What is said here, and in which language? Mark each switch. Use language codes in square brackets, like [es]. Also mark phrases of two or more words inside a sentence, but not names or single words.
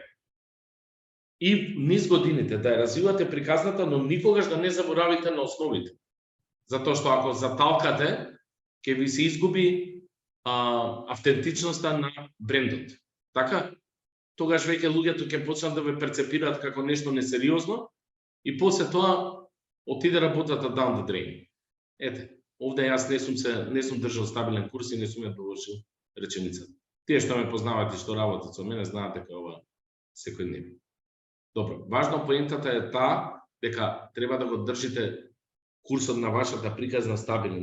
[mk] И низ годините да ја развивате приказната, но никогаш да не заборавите на основите. Затоа што ако заталкате, ќе ви се изгуби автентичноста на брендот. Така? Тогаш веќе луѓето ќе почнат да ве перцепираат како нешто несериозно и после тоа отиде работата [en] down the drain. [mk] Ете, овде јас не сум држал стабилен курс и не сум ја довршил реченицата. Тие што ме познавате и што работат со мене знаат дека ова секојдневно. Добро, важно поентата е таа дека треба да го држите курсот на вашата приказна стабилен.